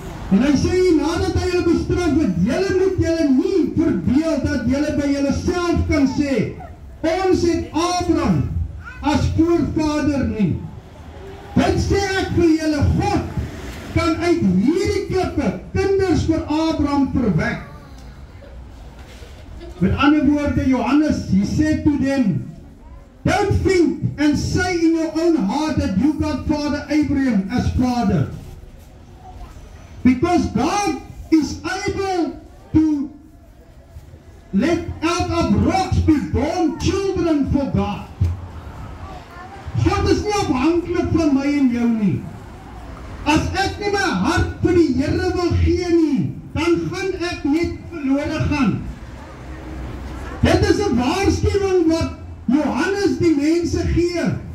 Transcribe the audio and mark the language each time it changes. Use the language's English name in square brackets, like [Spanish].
[Afrikaans] En hy sê, nadat hy julle bestraf het, julle moet julle nie verbeel dat julle by julleself kan sê, ons het Abraham as voorvader nie. Dit sê ek vir julle, God kan uit hierdie klippe kinders vir Abraham verwek. Met ander woorde, [English] Johannes, he said to them, don't think and say in your own heart that you got Father Abraham as father. Because God is able to let out of rocks be born children for God. [Afrikaans] God is nie afhanklik van my en jou nie. As ek nie my hart vir die Here wil gee nie, dan gaan ek net verlore gaan. Dit is 'n waarskuwing wat Johannes die mense gee.